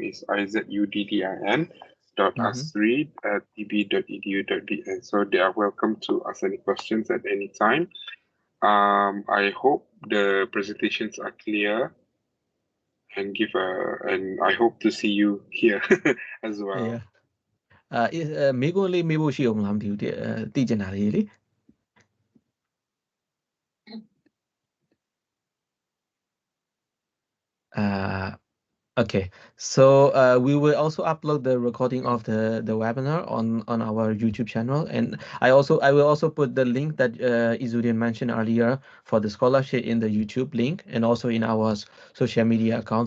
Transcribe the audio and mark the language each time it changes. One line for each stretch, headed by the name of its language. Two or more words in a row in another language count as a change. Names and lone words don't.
English: It's izuddin dot Mm-hmm. asri at tb.edu.bn. So they are welcome to ask any questions at any time. I hope the presentations are clear and I hope to see you here as well. Yeah.
Burmese: မိကုန်းလေးမေးဖို့ရှိအောင်မလားမသိဘူးသိချင်တာလေးလေ
English: Uh, Okay, so we will also upload the recording of the webinar on our YouTube channel, and I will also put the link that Izuddin mentioned earlier for the scholarship in the YouTube link and also in our social media account.